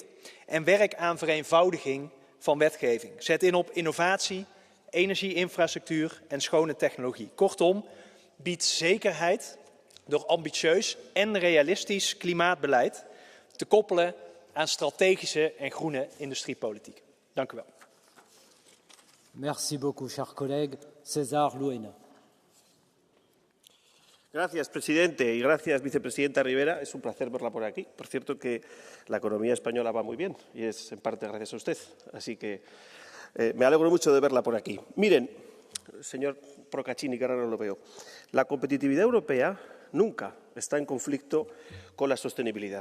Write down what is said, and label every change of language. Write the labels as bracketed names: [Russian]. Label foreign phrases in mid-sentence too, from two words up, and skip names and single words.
[Dutch] En werk aan vereenvoudiging van wetgeving. Zet in op innovatie, energieinfrastructuur en schone technologie. Kortom, bied zekerheid door ambitieus en realistisch klimaatbeleid te koppelen aan strategische en groene industriepolitiek. Dank u wel. [French] Merci beaucoup, cher collègue. César Luena. [Spanish] Gracias, presidente, y gracias, vicepresidenta Rivera. Es un placer verla por aquí. Por cierto que la economía española va muy bien y es en parte gracias a usted. Así que me alegro mucho de verla por aquí. Miren, señor Procaccini, que ahora no lo veo, la competitividad europea nunca está en conflicto con la sostenibilidad.